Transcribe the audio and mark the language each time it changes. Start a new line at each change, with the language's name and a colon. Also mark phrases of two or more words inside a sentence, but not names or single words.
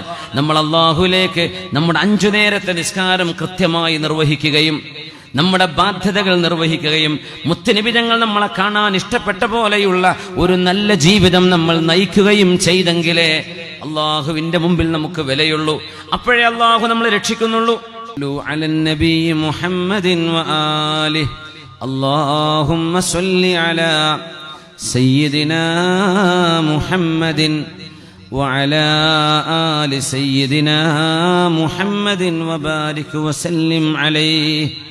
Malayalam: നമ്മൾ അല്ലാഹുവിലേക്ക് നമ്മുടെ 5 നേരത്തെ നിസ്കാരം കൃത്യമായി നിർവഹിക്കുകയും നമ്മുടെ ബാധ്യതകൾ നിർവഹിക്കുകയും മുത്തുനബി തങ്ങൾ നമ്മളെ കാണാൻ ഇഷ്ടപ്പെട്ട പോലെയുള്ള ഒരു നല്ല ജീവിതം നമ്മൾ നയിക്കുകയും ചെയ്തെങ്കിലേ അല്ലാഹുവിന്റെ മുമ്പിൽ നമുക്ക് വിലയുള്ളൂ. അപ്പോഴേ അല്ലാഹു നമ്മളെ രക്ഷിക്കുന്നുള്ളൂ.
Arabic: اللهم صل على سيدنا محمد وعلى آل سيدنا محمد وبارك وسلم عليه.